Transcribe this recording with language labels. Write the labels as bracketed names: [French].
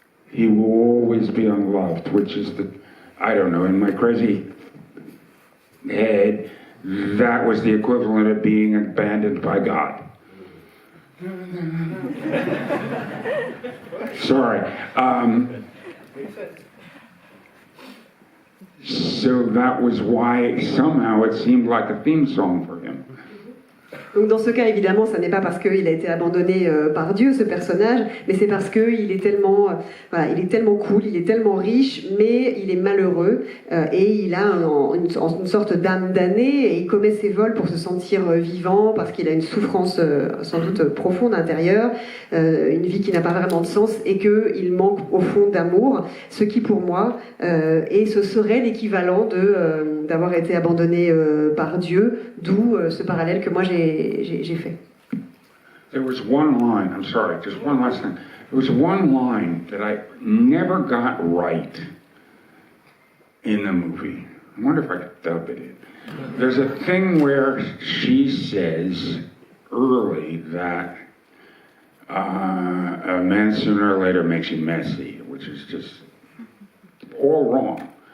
[English] He will always be unloved, which is I don't know, in my crazy head, that was the equivalent of being abandoned by God. Sorry. So that was why somehow it seemed like a theme song for him. [French] Donc dans ce cas, évidemment, ça n'est pas parce qu'il a été abandonné par Dieu, ce personnage, mais c'est parce qu'il est tellement, il est tellement cool, il est tellement riche, mais il est malheureux et il a une sorte d'âme damnée et il commet ses vols pour se sentir vivant parce qu'il a une souffrance sans doute profonde intérieure, une vie qui n'a pas vraiment de sens et qu'il manque au fond d'amour, ce qui pour moi ce serait l'équivalent d'avoir été abandonné par Dieu, d'où ce parallèle que moi j'ai fait. [English] There was one line, I'm sorry, just one last thing. There was one line that I never got right in the movie. I wonder if I could dub it in. There's a thing where she says early that a man sooner or later makes you messy, which is just all wrong.